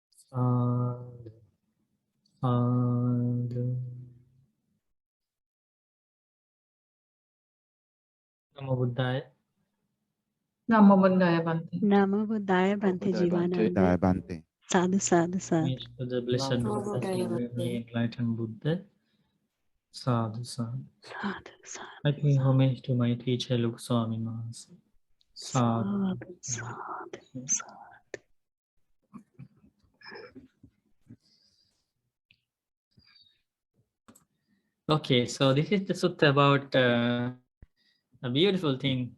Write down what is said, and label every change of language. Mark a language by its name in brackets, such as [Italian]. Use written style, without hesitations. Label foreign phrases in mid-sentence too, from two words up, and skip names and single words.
[Pali] Sadhu, sadhu. Namo Buddhaya. Namo Buddhaya Bhante. Namo Buddhaya Bhante Jivananda. Bhante. Sadhu, sadhu, sadhu. [English] Homage to the blessed [Pali] Namo [English] Buddha, [Pali] Buddhaya [English] supremely [Pali] Bhante. [English] enlightened Buddha. [Pali] Sadhu, sadhu. Sadhu, sadhu, [English] I pay homage to my teacher, Luke Swami Maharaj. [Pali] Sadhu. sadhu, sadhu, sadhu. [English] Okay, so this is the sutta about a beautiful thing.